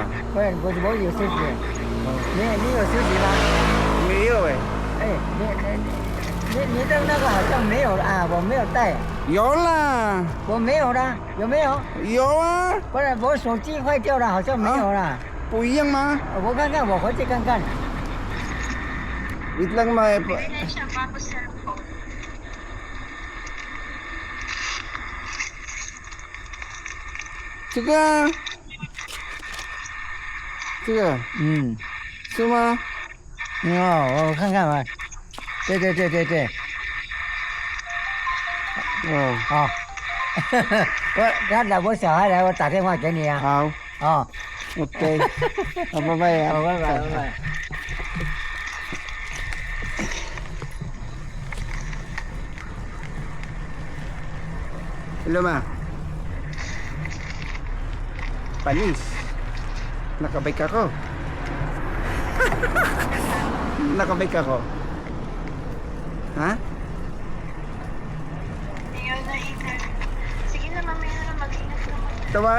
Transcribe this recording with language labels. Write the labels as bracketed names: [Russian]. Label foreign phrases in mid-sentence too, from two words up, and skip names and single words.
[Chinese] 我有休息。你有休息吗？没有哎。哎，你的那个好像没有了啊，我没有带，有啦，我没有了，有没有？有啊，不是，我手机坏掉了，好像没有了。不一样吗？我看看，我回去看看。 [Filipino] Wait lang ma. [Chinese] 这个，是吗？我看看吧。对。哦，好。我小孩来，我打电话给你啊。好，哦。 OK，好，拜拜啊，好，拜拜。 [Filipino] Hello ma. Panis. Nakabike ako. Nakabike ako. Ha? Sige na, mamaya na mag-ingat naman.